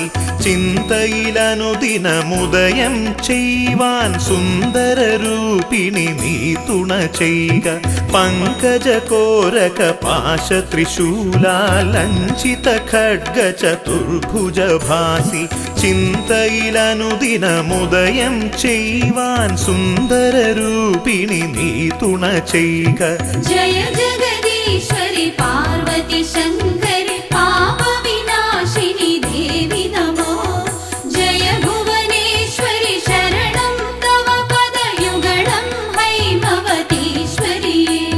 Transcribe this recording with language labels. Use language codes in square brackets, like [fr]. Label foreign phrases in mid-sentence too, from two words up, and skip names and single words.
[ml] चिन्तയിലനുദിനമുദയം ചെയ്യുവാൻ സുന്ദരരൂപിണി നീ തുണ ചെയ്യുക പങ്കജകോരക പാശ ത്രിശൂലാലഞ്ചിത ഖഡ്ഗ ചതുർഭുജ ഭാസി ചിന്തയിലനുദിനമുദയം ചെയ്യുവാൻ സുന്ദരരൂപിണി നീ തുണ ചെയ്യുക [sa] जय जगदीश्वरि पार्वती शङ्करि पापविनाशिनि देवि नमो जय भुवनेश्वरि शरणं तव पदयुगलं हैमवतीश्वरिये